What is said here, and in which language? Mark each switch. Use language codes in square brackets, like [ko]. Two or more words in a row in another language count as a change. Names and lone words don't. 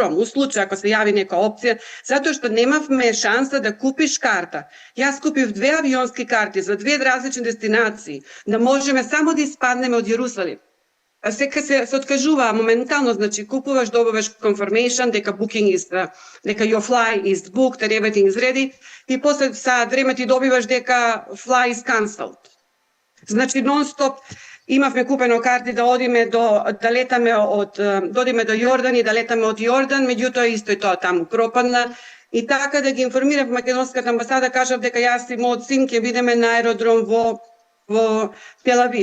[mk] У случај ако се јави некоја опција, затоа што немавме шанса да купиш карта. Јас купив 2 авионски карти за 2 различни дестинации, да можеме само да испаднеме од Јерусалим. Сека се откажува моментално, значи купуваш, добиваш confirmation дека [en] your fly is booked and everything is ready [mk] и после саат време ти добиваш дека [en] fly is cancelled. [mk] Значи нон-стоп имавме купено карти да одиме да летаме додиме до Јордан и да летаме од Јордан, меѓутоа исто и тоа таму пропадна. И така да ги информирав македонската амбасада, кажав дека јас и мојот син ќе бидеме на аеродром во Тел Авив.